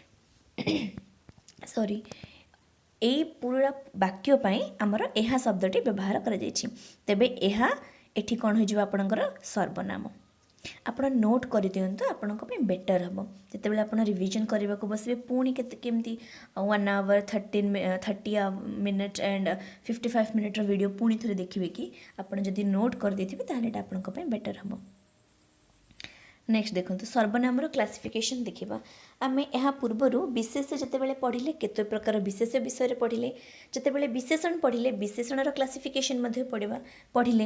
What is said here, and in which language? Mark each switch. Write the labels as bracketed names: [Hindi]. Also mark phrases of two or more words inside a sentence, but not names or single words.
[Odia] ଏଇ ପୁରା ବାକ୍ୟ ପାଇଁ ଆମର ଏହା ଶବ୍ଦଟି ବ୍ୟବହାର କରାଯାଇଛି। ତେବେ ଏହା ଏଠି କ'ଣ ହୋଇଯିବ ଆପଣଙ୍କର ସର୍ବନାମ। ଆପଣ ନୋଟ୍ କରିଦିଅନ୍ତୁ, ଆପଣଙ୍କ ପାଇଁ ବେଟର୍ ହେବ। ଯେତେବେଳେ ଆପଣ ରିଭିଜନ୍ କରିବାକୁ ବସିବେ ପୁଣି କେମିତି [English] 1 hour 30 minutes and 55 minutes [Odia] ଭିଡ଼ିଓ ପୁଣି ଥରେ ଦେଖିବେ କି? ଆପଣ ଯଦି ନୋଟ୍ କରିଦେଇଥିବେ ତାହେଲେ ଏଇଟା ଆପଣଙ୍କ ପାଇଁ ବେଟର୍ ହେବ। ନେକ୍ସଟ ଦେଖନ୍ତୁ ସର୍ବନାମର କ୍ଲାସିଫିକେସନ୍ ଦେଖିବା। ଆମେ ଏହା ପୂର୍ବରୁ ବିଶେଷ ଯେତେବେଳେ ପଢ଼ିଲେ କେତେ ପ୍ରକାର ବିଶେଷ ବିଷୟରେ ପଢ଼ିଲେ, ଯେତେବେଳେ ବିଶେଷଣ ପଢ଼ିଲେ ବିଶେଷଣର କ୍ଲାସିଫିକେସନ୍ ମଧ୍ୟ ପଢ଼ିଲେ।